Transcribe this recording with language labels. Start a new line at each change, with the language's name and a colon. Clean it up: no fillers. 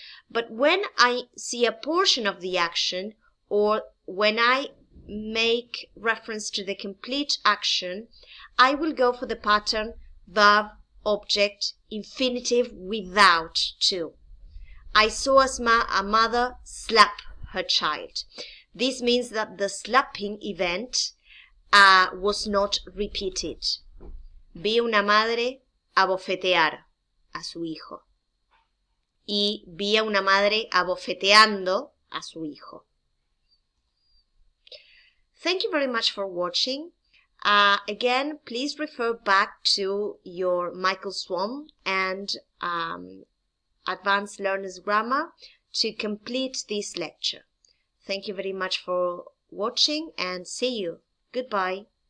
English: But when I see a portion of the action, or when I make reference to the complete action, I will go for the pattern verb, object, infinitive without to. I saw a mother slap her child. This means that the slapping event was not repeated.
Spanish: Vi una madre abofetear a su hijo. Y vi a una madre abofeteando a su hijo.
English: Thank you very much for watching. Again, please refer back to your Michael Swan and Advanced Learners Grammar to complete this lecture. Thank you very much for watching and see you. Goodbye.